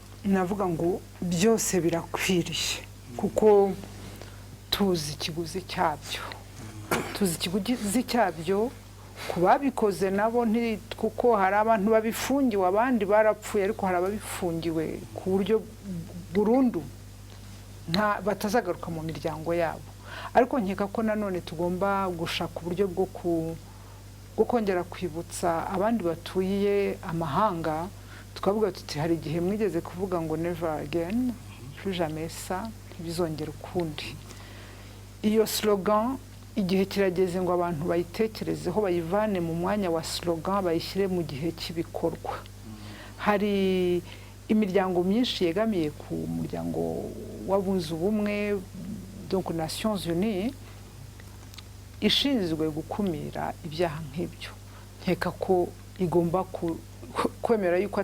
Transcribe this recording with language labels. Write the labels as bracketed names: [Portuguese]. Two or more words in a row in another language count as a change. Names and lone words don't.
[Kinyarwanda] navuga ngo byose birakwiriye kuko tuzi ikiguzi cyabyo kubabikoze nabo kuko hari abantu babifungiwe abandi barapfuye ariko hari ababifungiwe ku buryo burundu batazagaruka mu miryango yabo ariko nkeka ko nanone tugomba gushaka uburyo bwo kongera kwibutsa abandi batuye amahanga tukavuga tuti hari igihe mwigeze kuvuga ngo [English] never again [French] plus jamais [Kinyarwanda] ça ntibizongera ukundi iyo slogan igihe kirageze ngo abantu bayitekerezeho bayivane mu mwanya wa slogan bayishyire mu gihe cy'ibikorwa hari imiryango myinshi yegamiye ku muryango w'abunze ubumwe donc Nations Unies ishinzwe gukumira ibyaha nk'ibyo nkeka ko igomba kwemera yuko